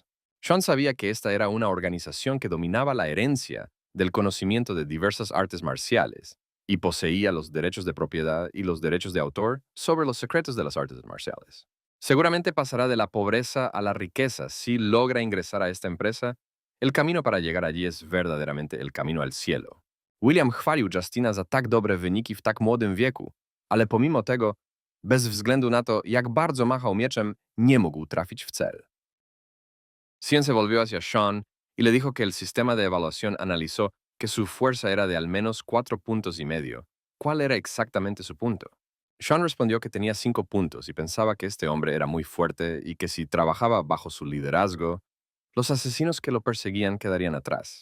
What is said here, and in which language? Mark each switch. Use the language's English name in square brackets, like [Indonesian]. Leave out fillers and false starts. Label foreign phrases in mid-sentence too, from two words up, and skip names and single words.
[Spanish] Sean sabía que esta era una organización que dominaba la herencia del conocimiento de diversas artes marciales y poseía los derechos de propiedad y los derechos de autor sobre los secretos de las artes marciales. Seguramente pasará de la pobreza a la riqueza si logra ingresar a esta empresa. El camino para llegar allí es verdaderamente el camino al cielo. [Polish] William chwalił Justina za tak dobre wyniki w tak młodym wieku, ale pomimo tego, bez względu na to, jak bardzo machał mieczem, nie mógł trafić w cel. [Spanish] Cien se volvió hacia Sean y le dijo que el sistema de evaluación analizó que su fuerza era de al menos 4,5 puntos. ¿Cuál era exactamente su punto? Sean respondió que tenía 5 puntos y pensaba que este hombre era muy fuerte y que si trabajaba bajo su liderazgo, los asesinos que lo perseguían quedarían atrás.